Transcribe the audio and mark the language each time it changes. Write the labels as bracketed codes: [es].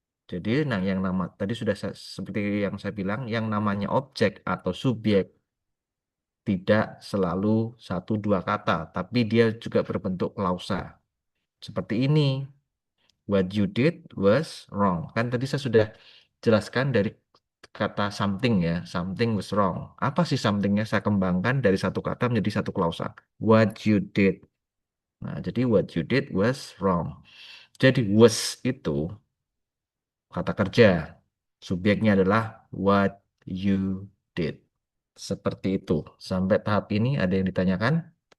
[id] Jadi nah yang nama tadi sudah seperti yang saya bilang yang namanya objek atau subjek tidak selalu satu dua kata, tapi dia juga berbentuk klausa. Seperti ini. [en] What you did was wrong. [id] Kan tadi saya sudah jelaskan dari kata something ya, [en] something was wrong. [id] Apa sih somethingnya? Saya kembangkan dari satu kata menjadi satu klausa. [en] What you did. [id] Nah, jadi [en] what you did was wrong. [id] Jadi was itu kata kerja. Subjeknya adalah [en] what you did. [id] Seperti itu. Sampai tahap ini ada yang ditanyakan?